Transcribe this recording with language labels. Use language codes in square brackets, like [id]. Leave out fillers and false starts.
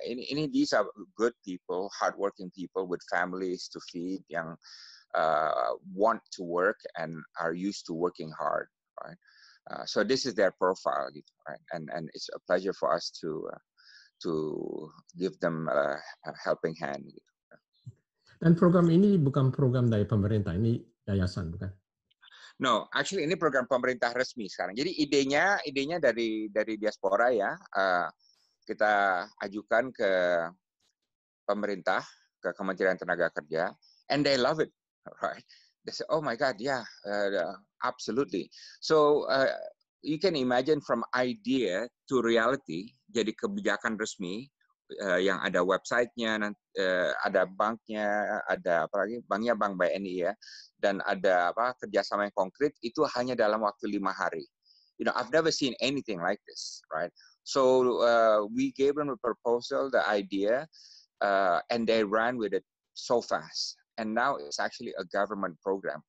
[en] Ini these are good people, hardworking people with families to feed yang want to work and are used to working hard, right? So this is their profile, gitu, right? And it's a pleasure for us to give them a helping hand. [id] Gitu. Dan program ini bukan program dari pemerintah, ini yayasan, bukan? [en] No, actually [id] ini program pemerintah resmi sekarang. Jadi idenya dari diaspora ya. Kita ajukan ke pemerintah, ke Kementerian Tenaga Kerja, [en] and they love it, right? They say, oh my God, yeah, absolutely. So you can imagine from idea to reality, [id] jadi kebijakan resmi yang ada website-nya, ada banknya, ada apalagi banknya Bank BNI ya, dan ada kerjasama yang konkret itu hanya dalam waktu 5 hari. [en] I've never seen anything like this, right? So we gave them a proposal, the idea, and they ran with it so fast. And now it's actually a government program.